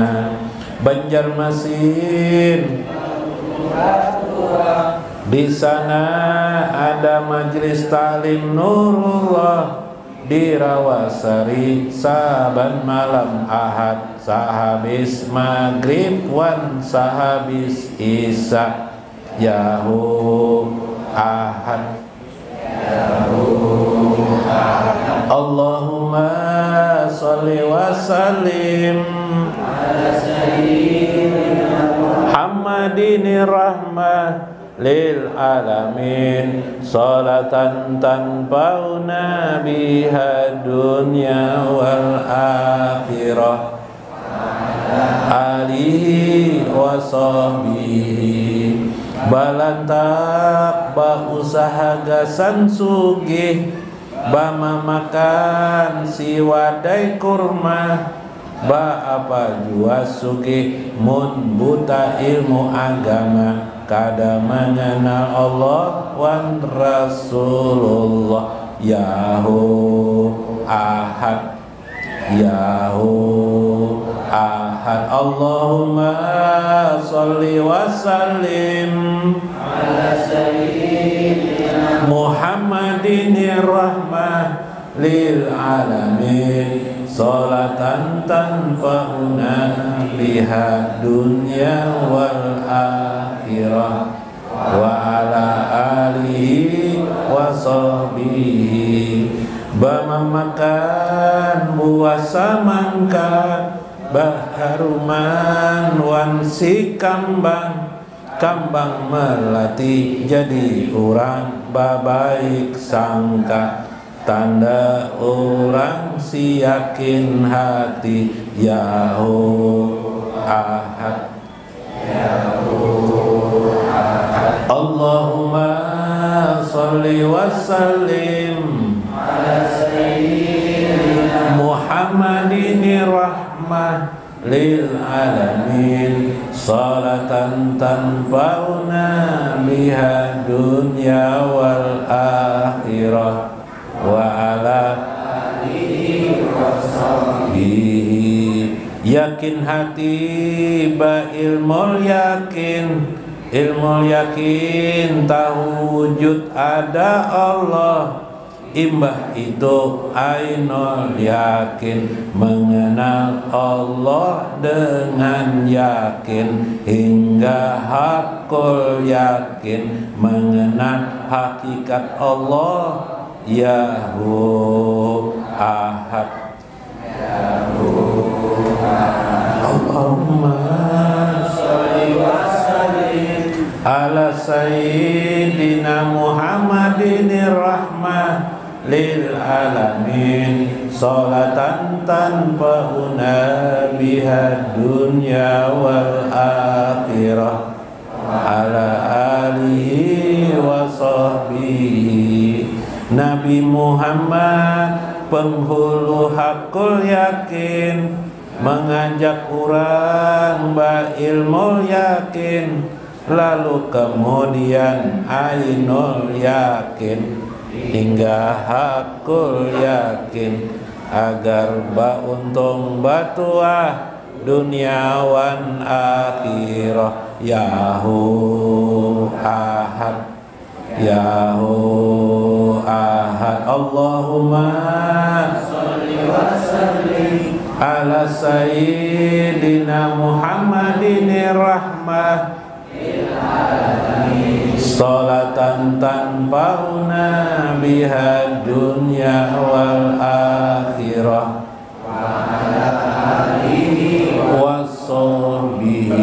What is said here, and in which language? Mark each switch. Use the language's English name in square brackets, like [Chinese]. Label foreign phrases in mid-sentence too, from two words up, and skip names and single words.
[Banjar] Banjarmasin di sana ada majlis talim Nurullah di Rawasari saban malam Ahad sahabis maghrib wan sahabis isya [Arabic] يا هو أحد اللهم صل وسلم على سيدنا محمد رحمة للعالمين صلاة تنفعنا بها دنيا والآخرة آله وصحبه. [Banjar] Balantak ba usaha gasan sugih ba mamakan si wadai kurma ba apa jua sugih mun buta ilmu agama kada mengenal Allah wan Rasulullah [Arabic] يا هو أحد اللهم صل وسلم على سيدنا محمد رحمة للعالمين صلاة تنفعنا بها دنيا والآخرة وعلى آله وصحبه. [Banjar] Bamamakan buah samangka baharuman wan si kambang melati jadi orang babaik sangka tanda orang si yakin hati [Arabic] يا هو أحد اللهم صل وسلم على سيدنا محمد رحمة للعالمين صلاة تنفعنا بها دنيا والآخرة وعلى آله وصحبه. [Banjar] Yakin hati ba ilmu yakin tahu wujud ada Allah. Imbah itu ainul yakin mengenal Allah dengan yakin hingga hakul yakin mengenal hakikat Allah yahu [Arabic] أحد اللهم صل وسلم على سيدنا محمد رحمة للعالمين صلاة تنفعنا بها دنيا والآخرة على آله وصحبه. [Banjar] Nabi Muhammad penghulu hakul yakin mengajak orang ba ilmu yakin lalu kemudian ainul yakin hingga hakul yakin, agar bauntung batuah dunia wan akhirah. [Arabic] يا هو أحد، يا هو أحد، اللهم صل وسلم على سيدنا محمد رحمة صلاة تنفعنا بها دنيا والآخرة وعلى آله وصحبه.